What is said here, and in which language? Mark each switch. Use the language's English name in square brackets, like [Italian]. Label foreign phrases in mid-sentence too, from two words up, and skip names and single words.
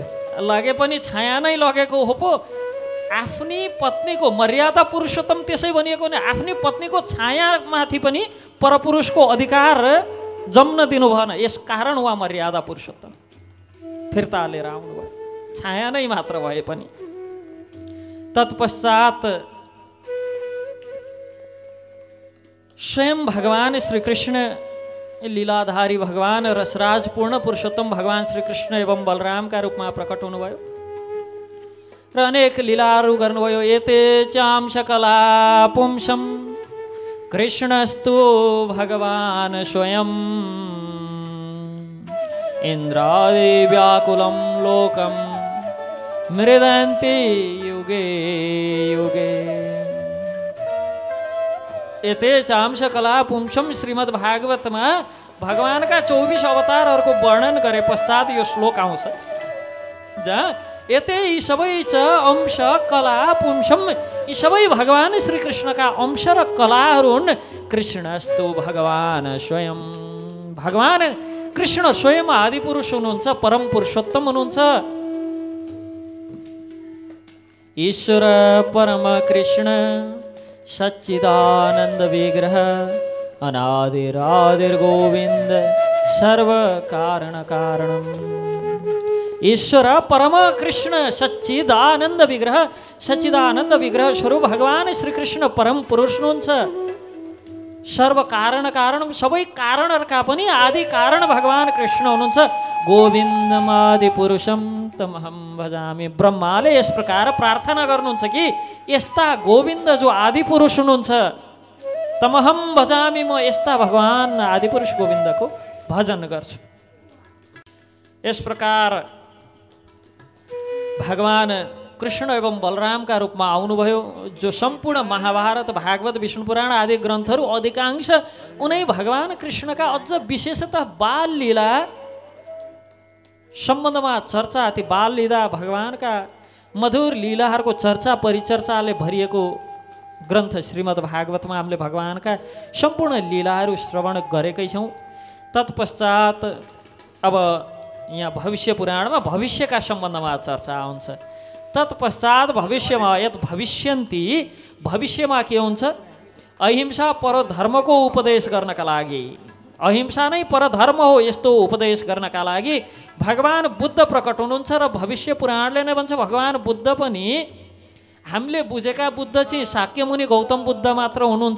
[Nepali] लगे पनि छाया नै लगेको हो पो। आफ्नी पत्नीको मर्यादा पुरुषोत्तम त्यसै भनिएको नि आफ्नी पत्नीको छायामाथि पनि परपुरुषको अधिकार जम्न दिनु भएन। यस कारण उहाँ मर्यादा पुरुषोत्तम फिर्ता लिएर आउनुभयो छाया नै मात्र भए पनि। तत्पश्चात स्वयं भगवान श्री कृष्ण लीलाधारी भगवान रसराज पूर्ण पुरुषोत्तम भगवान श्री कृष्ण एवं बलरामका रूपमा प्रकट हुनुभयो र अनेक लीलाहरू गर्नुभयो। [Sanskrit] एते चाम सकला पुंसम कृष्णस्तु भगवान स्वयं इंद्रादि व्याकुलं लोकम मृदन्ति युगे युगे। एते चांश कला पुंसम [Nepali] श्रीमद् भागवतमा भगवानका 24 अवतारहरूको वर्णन गरे पश्चात यो श्लोक आउँछ जहाँ यते यी सबै [Sanskrit] च अंश कला पुंसम [Nepali] यी सबै भगवान श्री कृष्णका अंश र कलाहरू हुन्। [Sanskrit] कृष्णस्तु भगवान स्वयं [Nepali] भगवान कृष्ण स्वयं आदिपुरुष हुनुहुन्छ परम पुरुषोत्तम हुनुहुन्छ। [Sanskrit] ईश्वर परम कृष्ण सच्चिदानंद विग्रह अनादिरादिर गोविंद सर्व कारण कारणम। ईश्वर परम कृष्ण सच्चिदानंद विग्रह [Nepali] स्वरूप भगवान श्री कृष्ण परम पुरुष हुनुहुन्छ। [Sanskrit] सर्व कारण कारणम [Nepali] सबै कारणहरुका पनि आदि कारण भगवान कृष्ण हुनुहुन्छ। [Sanskrit] गोविन्दमादि पुरुषम तमहम भजामि। [Nepali] ब्रह्माले यस प्रकार प्रार्थना गर्नुहुन्छ कि यस्ता गोविन्द जो आदि पुरुष हुनुहुन्छ [Sanskrit] तमहम भजामि, [Nepali] म यस्ता भगवान आदि पुरुष गोविन्दको भजन गर्छु। यस प्रकार भगवान कृष्ण एवं बलरामका रूपमा आउनुभयो। जो सम्पूर्ण महाभारत भागवत विष्णु पुराण आदि ग्रन्थहरू अधिकांश उनै भगवान कृष्णका अझ विशेषतः बाल लीला सम्बन्धमा चर्चा, ती बाल लीला भगवानका मधुर लीलाहरूको चर्चा परिचर्चाले भरिएको ग्रन्थ श्रीमद् भागवतमा हामीले भगवानका सम्पूर्ण लीलाहरू श्रवण गरेकै छौँ। तत्पश्चात अब यहाँ भविष्य पुराणमा भविष्यका सम्बन्धमा चर्चा हुन्छ। तत्पश्चात भविष्यमा [Sanskrit] यत भविष्यन्ति, [Nepali] भविष्यमा के हुन्छ? अहिंसा परधर्मको उपदेश गर्नका लागि, अहिंसा नै परधर्म हो यस्तो उपदेश गर्नका लागि भगवान बुद्ध प्रकट हुनुहुन्छ। र भविष्य पुराणले नै भन्छ भगवान बुद्ध पनि हामीले बुझेका बुद्ध चाहिँ शाक्यमुनि गौतम बुद्ध मात्र हुनुहुन्छ।